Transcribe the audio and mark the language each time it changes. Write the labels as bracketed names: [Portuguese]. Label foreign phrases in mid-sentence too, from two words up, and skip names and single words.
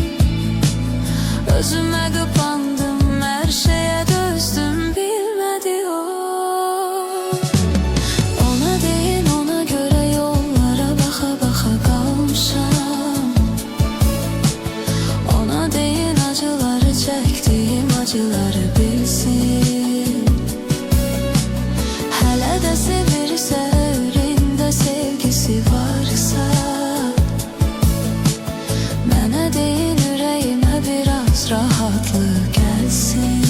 [Turkish] Özüme kapandım, her şeye dözdüm, bilmedi o. Ona deyin, ona göre yollara baka baka kalmışam. Ona deyin, acıları çektiğim acıları bilsin. [Azerbaijani] Hələ də sevirsə, ürəyində sevgisi varsa, mənə deyin, ürəyimə biraz rahatlıq gəlsin.